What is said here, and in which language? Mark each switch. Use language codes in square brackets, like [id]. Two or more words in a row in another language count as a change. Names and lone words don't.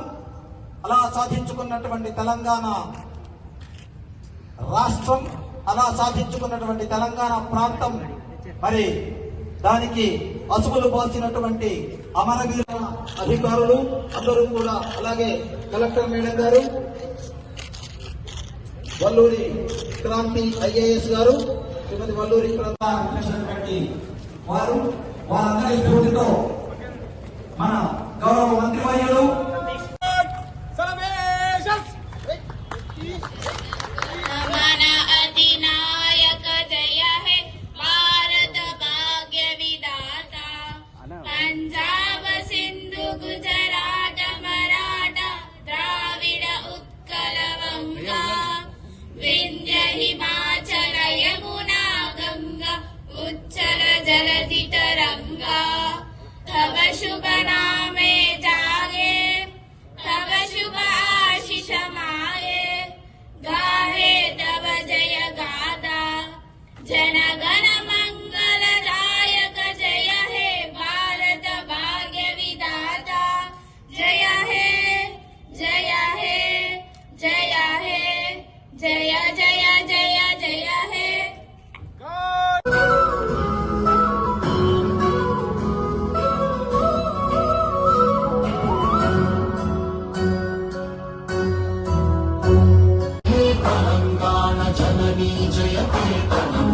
[te] అలా సాధించుకున్నటువంటి తెలంగాణ రాష్ట్రం, అలా సాధించుకున్నటువంటి తెలంగాణ ప్రాంతం మరి దానికి అసుగులు బాల్చినటువంటి అమరవీర అధికారులు అందరూ కూడా, అలాగే కలెక్టర్ మేడం గారు, వల్లూరి క్రాంతి ఐఏఎస్ గారు, శ్రీమతి వల్లూరి క్రాంతి వారు, వారందరి స్ఫూర్తితో మన గౌరవ మంత్రివర్యులు [bn] পঞ্জাব সিন্ধু গুজরাট মারাঠা দ্রাবিড় উৎকল বঙ্গ বিন্ধ্য হিমাচল যমুনা গঙ্গা উচ্ছল জলধি তরঙ্গ তব শুভ নামে জাগে তব শুভ আশিস মাগে গাহে তব জয় গাথা জনগণ মঙ্গল দায়ক জয় হে ভারত ভাগ্য বিধাতা জয় হে জয় হে জয় হে জয় জয় জয় জয় হে [te] తెలంగాణ జననీ జయ కేతనం